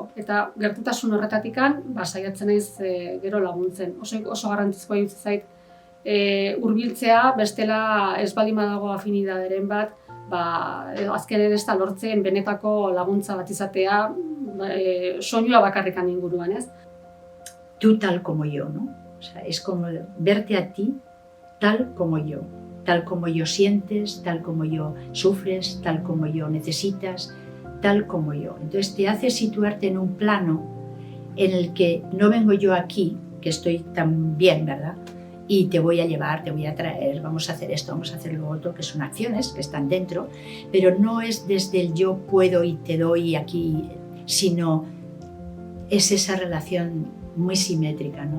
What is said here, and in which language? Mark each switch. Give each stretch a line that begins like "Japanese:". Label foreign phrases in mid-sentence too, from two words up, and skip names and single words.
Basque: Eta gertutasun horretatikan, saiatzen naiz gero laguntzen. Oso garrantzizkoa iruditzen zait hurbiltzea, bestela ez baldin badago afinidaderen bat, azkenen ez da lortzen benetako laguntza bat izatea, soinua bakarrikan inguruan, ez?
Spanish: Tú tal como yo, ¿no? O sea, es como verte a ti tal como yo sientes, tal como yo sufres, tal como yo necesitas, tal como yo. Entonces te hace situarte en un plano en el que no vengo yo aquí, que estoy tan bien, ¿verdad?, y te voy a llevar, te voy a traer, vamos a hacer esto, vamos a hacer lo otro, que son acciones que están dentro, pero no es desde el yo puedo y te doy aquí, sino es esa relación muy simétrica, ¿no?